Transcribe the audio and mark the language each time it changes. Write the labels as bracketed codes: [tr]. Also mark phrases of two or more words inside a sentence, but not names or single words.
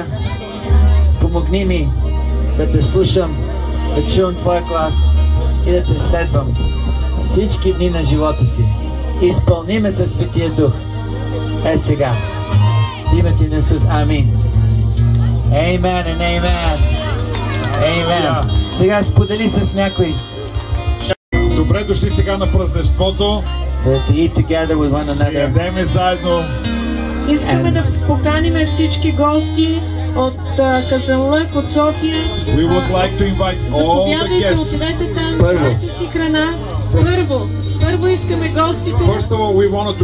[bg] Помогни ми да те слушам, да чувам Твоя глас и да те следвам всички дни на живота си. Изпълни ме със Светия Дух. Сега. В името на Исус. Амин. [en] Amen and amen. Amen. [bg] Сега сподели с някой. Добре дошли сега на празненството. [en] To eat together with one another. [bg] Ядеме заедно. Искаме да поканим всички гости от Казанлък, от София. [en] We would like to invite all the [bg] Заповядайте, [en] guests. [bg] отидете там, вземете си храна. Първо искаме гостите. [en] First of all, we want to